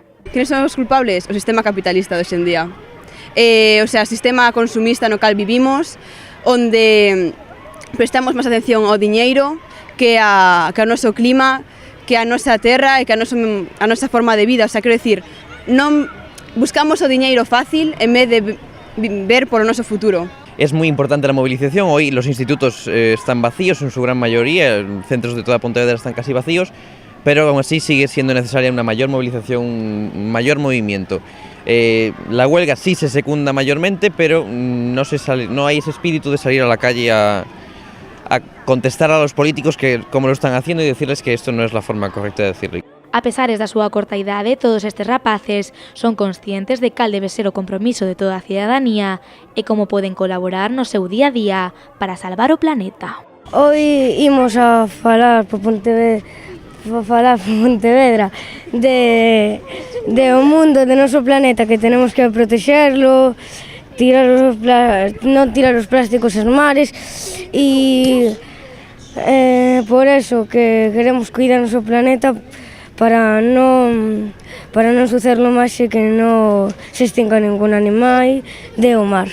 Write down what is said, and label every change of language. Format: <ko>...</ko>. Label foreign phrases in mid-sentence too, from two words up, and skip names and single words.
<gl>Quenes son os culpables? O sistema capitalista de hoxe en día. O sistema consumista no cal vivimos, onde prestamos máis atención ao diñeiro que ao noso clima, que a nosa terra e que a nosa forma de vida. Quero dicir, non buscamos o diñeiro fácil en vez de ver por o noso futuro.</gl> <es>Es muy importante la movilización. Hoy los institutos están vacíos en su gran mayoría, centros de toda Pontevedra están casi vacíos, pero aún así sigue siendo necesaria una mayor movilización, un mayor movimiento. La huelga sí se secunda mayormente, pero no hay ese espíritu de salir a la calle a contestar a los políticos que como lo están haciendo y decirles que esto no es la forma correcta de decirlo.</es> <gl>A pesares da súa corta idade, todos estes rapaces son conscientes de cal debe ser o compromiso de toda a cidadanía e como poden colaborar no seu día a día para salvar o planeta. Hoy imos a falar por Pontevedra de o mundo, de noso planeta, que tenemos que protexerlo, non tirar os plásticos aos mares e</gl> <es>por eso que queremos</es> <gl>cuidar noso planeta para non sucederlo máis e que non se extinga ningún animal de o mar.</gl>